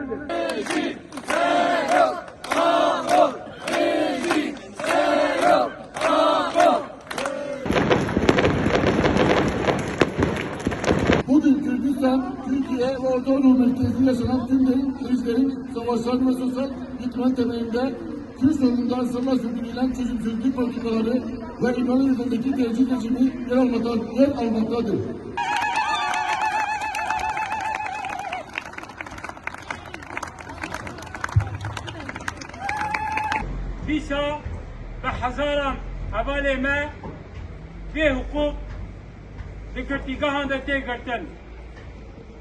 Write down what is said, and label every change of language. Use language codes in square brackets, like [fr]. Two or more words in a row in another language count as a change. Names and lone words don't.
[tr] Bugün Kürdistan, Türkiye ve Orta Anadolu merkezinde yaşanan tüm krizlerin, savaşların ve sosyal yıkımın temelinde Kürt sorununda ısrarla sürdürülen çözümsüzlük politikaları ve İmralı üzerindeki tercih rejimi yer almaktadır. [ku] Dîsa ve hezaran hevalê me vê hukuk li girtîgehan de tê girtin.